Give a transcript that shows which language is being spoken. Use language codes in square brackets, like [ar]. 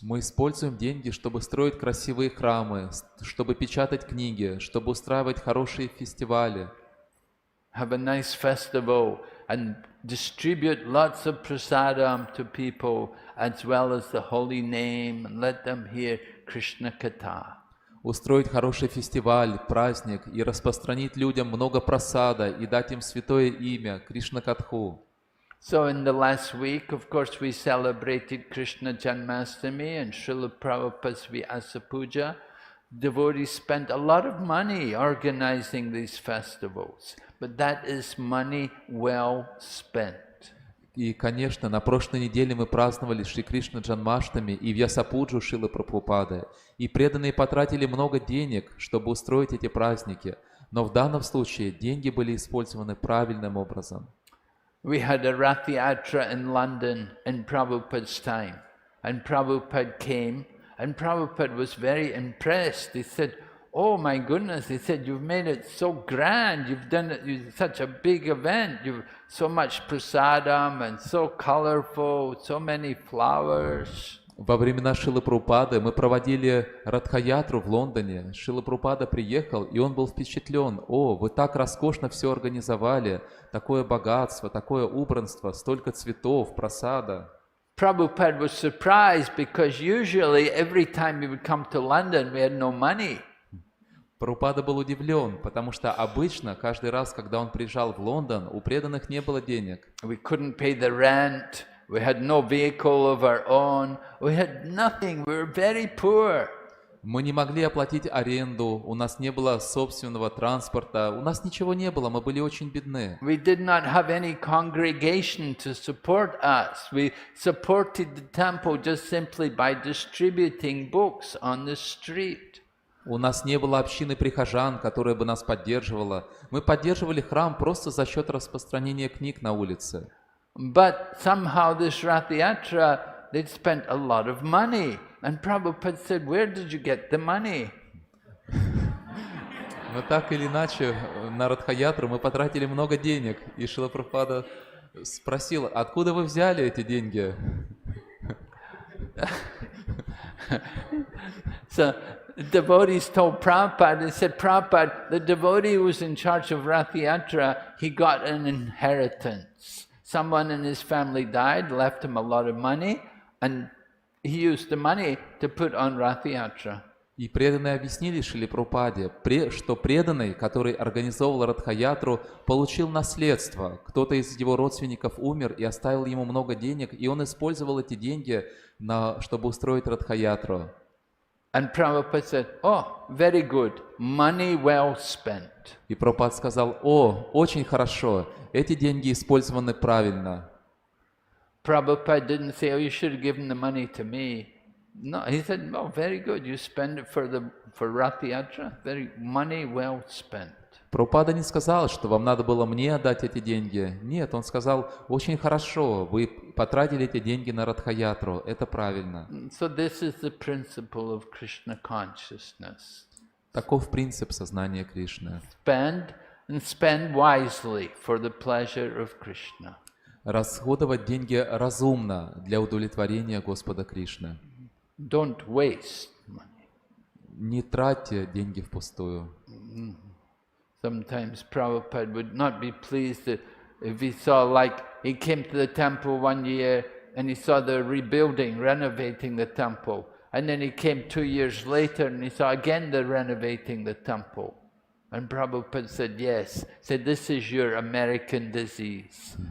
[ru] Мы используем деньги, чтобы строить красивые храмы, чтобы печатать книги, чтобы устраивать хорошие фестивали. [en] Have a nice festival and distribute lots of prasadam to people as well as the holy name and let them hear Krishna Katha. [ru] Устроить хороший фестиваль, праздник и распространить людям много просада и дать им святое имя, Кришна Катху. [en] So in the last week, of course, we celebrated Krishna Janmashtami and Srila Prabhupada's Vyasa Puja. Devotees spent a lot of money organizing these festivals, but that is money well spent. [ru] И, конечно, на прошлой неделе мы праздновали Шри Кришна Джанмаштами и Вьясапуджу Шрилы Прабхупады. И преданные потратили много денег, чтобы устроить эти праздники. Но в данном случае деньги были использованы правильным образом. [en] We had a Rath Yatra in London in Prabhupada's time. And Prabhupada came, and Prabhupada was very impressed. He said, "Oh my goodness," he said, "you've made it so grand, you've done it, such a big event, you've so much prasadam and so colorful, so many flowers." [ru] Во времена Шрилы Прабхупады мы проводили Радха-ятру в Лондоне. Шрила Прабхупада приехал, и он был впечатлен. О, вы так роскошно все организовали, такое богатство, такое убранство, столько цветов, просада. [en] Prabhupada was surprised because usually every time we would come to London we had no money. [ru] Прабхупада был удивлен, потому что обычно, каждый раз, когда он приезжал в Лондон, у преданных не было денег. [en] We couldn't pay the rent, we had no vehicle of our own, we had nothing, we were very poor. [ru] Мы не могли оплатить аренду, у нас не было собственного транспорта, у нас ничего не было, мы были очень бедны. [en] We did not have any congregation to support us. We supported the temple just simply by distributing books on the street. [ru] У нас не было общины прихожан, которая бы нас поддерживала. Мы поддерживали храм просто за счет распространения книг на улице. [en] But somehow this Rath Yatra, they'd spent a lot of money. And Prabhupada said, "Where did you get the money?" [ru] Но так или иначе, на Радха-ятру мы потратили много денег. И Шрила Прабхупада спросил, откуда вы взяли эти деньги? [en] So the devotees told Prabhupada, they said, "Prabhupada, the devotee who was in charge of Rath Yatra, he got an inheritance. Someone in his family died, left him a lot of money, and he used the money to put on Rath Yatra." [ru] И преданные объяснили Шриле Прабхупаде, что преданный, который организовал Радха-ятру, получил наследство. Кто-то из его родственников умер и оставил ему много денег, и он использовал эти деньги, чтобы устроить Радха-ятру. [en] And Prabhupada said, "Oh, very good, money well spent." [ru] И Прабхупад сказал, о, очень хорошо, эти деньги использованы правильно. [en] Prabhupada didn't say, "Oh, you should have given the money to me." No, he said, "Oh, very good, you spend it for Rath Yatra, very money well spent." [ru] Прабхупада не сказал, что вам надо было мне отдать эти деньги. Нет, он сказал, очень хорошо, вы потратили эти деньги на Радха-ятру, это правильно. [en] So this is the principle of Krishna consciousness. [ru] Таков принцип сознания Кришны. [en] Spend wisely for the pleasure of Krishna. [ru] Расходовать деньги разумно для удовлетворения Господа Кришны. [en] Don't waste money. [ru] Не тратьте деньги впустую. [en] Sometimes Prabhupada would not be pleased if he saw, like, he came to the temple one year and he saw the rebuilding, renovating the temple. And then he came 2 years later and he saw again the renovating the temple. And Prabhupada said, yes, said, this is your American disease.